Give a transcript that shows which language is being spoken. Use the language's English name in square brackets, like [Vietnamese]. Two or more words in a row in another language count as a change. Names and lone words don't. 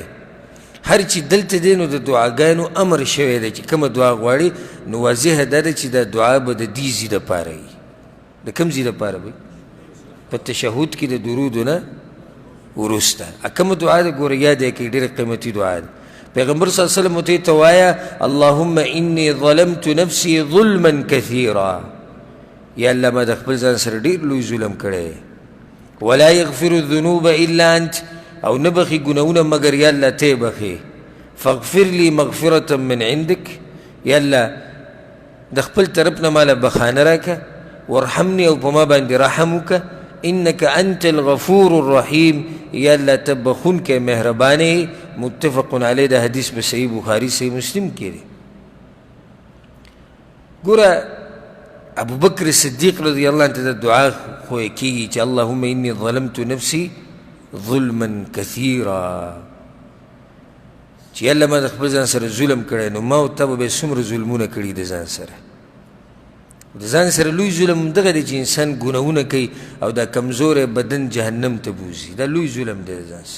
[Pashto] هر چې دلته دی نو د دعاګانو امر شوی دی چې کومه دعا غواړي، نو واضحه دا ده چې دا دعا به د دې ځای دپاره وي. د کوم ځای دپاره وي؟ په تشهد کې د درودو نه وروسته. کومه دعا ده؟ ګوره یاد یې کړئ، ډېره قیمتي دعا ده. پیغمبر [Arabic] صلی الله علیه وسلم [Pashto] ورته ته وایه [Arabic] اللهم انی ظلمت نفسي ظلما کثیرا، [Pashto] یا الله ما د خپل ځان سره ډېر لوی ظلم کړی، [Arabic] ولا یغفر الذنوب الا انت، [Pashto] او نه بخي ګناهونه مګر یا الله ته بخي، [Arabic] فاغفر لي مغفرة من عندك، [Pashto] یا الله د خپل طرف نه ماله بخانه راکه، وارحمني او په ما باندې رحم وکه، [Arabic] انك انت الغفور الرحیم، [Pashto] یا الله ته بخونکی مهربانې. [Arabic] متفق علیه. [Pashto] دا حدیث په صحیح بخاري صحیح مسلم کې دی. ګوره ابو بکر صدیق [Arabic] رضی الله عنه [Pashto] ته د دعا خوی کېږي چې [Arabic] اللهم انی ظلمت نفسي ظلما کثیرا، [Pashto] چې الله ما د خپل ځان سره ظلم کړی، نو ما او تا به بیا څومره ظلمونه کړي د ځان سره. د ځان سره لوی ظلم دغه دی چې انسان ګناهونه کوي او دا کمزوری بدن جهنم ته بوځي، دا لوی ظلم دی د ځان سره.